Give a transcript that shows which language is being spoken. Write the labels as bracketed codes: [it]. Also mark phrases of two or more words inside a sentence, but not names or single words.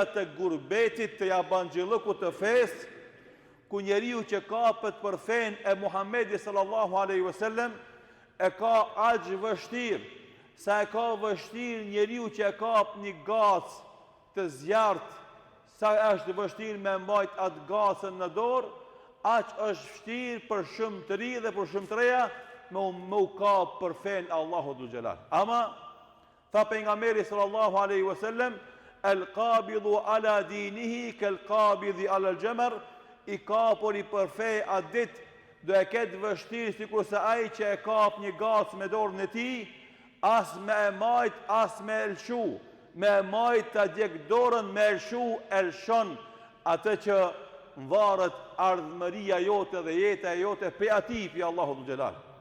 [sq] të gurbetit, të jabanxhillëkut të fesë, ku njeriu që kapet për fen e Muhamedit [ar] صلى الله عليه وسلم [sq] e ka aq vështirë, sa e ka vështirë njeriu që e kap një gacë të zjarrt, sa është vështirë me mbajt atë gacën në dorë, aq është vështirë për shumëtëri dhe për shumëtëreja me u kap për fen Allahu [ar] ذو الجلال. [sq] Ama tha pejgamberi [ar] صلى الله عليه وسلم, القابض على دينه كالقابض على الجمر, [sq] i kapuri për fe atë ditë do e ketë vështirë sikur se ai që e kap një gacë me dorën e tij, as me e majt, as me elshu, me e majt ta djeg dorën, me elshu, elshon atë që varet ardhmëria jote dhe jeta jote pe atij pi Allahu [ar] ذو الجلال.